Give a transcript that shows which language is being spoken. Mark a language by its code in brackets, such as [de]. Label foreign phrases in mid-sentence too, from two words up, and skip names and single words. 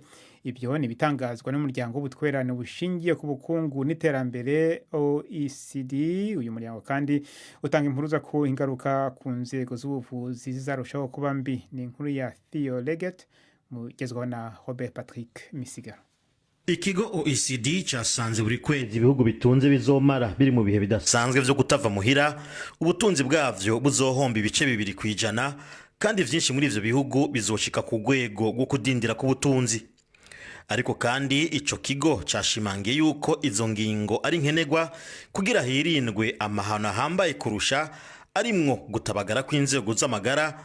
[rw] Ibyo ni ibitangazwa n'umuryango w'ubutwererane bushingiye ku bukungu n'iterambere OECD. Uyu muryango kandi utanga impuruza ku ingaruka ku nzego z'ubuvuzi zizarushaho kuba mbi. Ni inkuru ya Theo Leggett mugezwaho na Robert Patrick Misigaro. [rn] Ikigo OECD cyasanze buri kwezi ibihugu bitunze bizomara biri mu bihe bidasanzwe byo gutava muhira, ubutunzi bwavyo buzohomba ibice 2%, kandi vyinshi muri ivyo bihugu bizoshika ku rwego rwo kudindira ku butunzi. Ariko kandi ico kigo cyashimangiye yuko izo ngingo ari nkenegwa kugira hirindwe amahano ahambaye kurusha, arimwo gutabagara kw'inzego z'amagara.